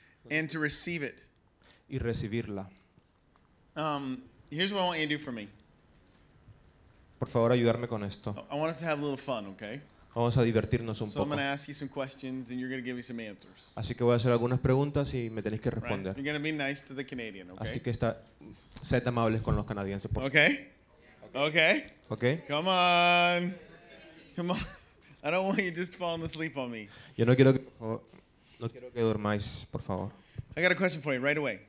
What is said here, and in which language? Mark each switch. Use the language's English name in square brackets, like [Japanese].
[English] And to receive it. [Spanish] Y recibirla. [English] Here's what I want you to do for me. [Spanish] Por favor, ayudarme con esto. [English] I want us to have a little fun, okay? [Spanish] Vamos a divertirnos un [English] so [Spanish] poco. [English] I'm going to ask you some questions and you're going to give me some answers. [Spanish] Así que voy a hacer algunas preguntas y me tenéis que responder. [English] You're going to be nice to the Canadian, okay? [Spanish] Así que sed amables con los canadienses, por favor. [English] Okay. Okay. Okay. Come on. Come on. I don't want you just falling asleep on me. [Spanish] Yo no quiero que durmáis, por favor. [English] I got a question for you right away.